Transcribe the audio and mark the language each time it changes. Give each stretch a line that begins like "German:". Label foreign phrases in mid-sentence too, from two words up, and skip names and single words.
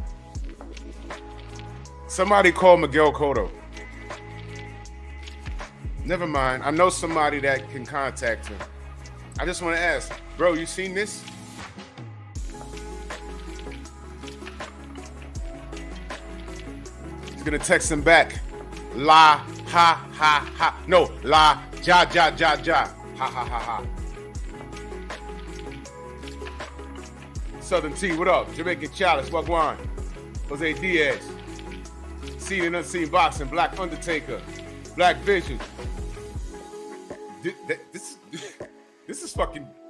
English: Somebody call Miguel Cotto. Never mind. I know somebody that can contact him. I just want to ask, bro, you seen this? He's going to text him back. La, ha, ha, ha. No, la, ja, ja, ja, ja. Ha, ha, ha, ha. Southern T, what up? Jamaican Chalice, what going on? Jose Diaz. Seen and unseen boxing, Black Undertaker, Black Vision. This is fucking.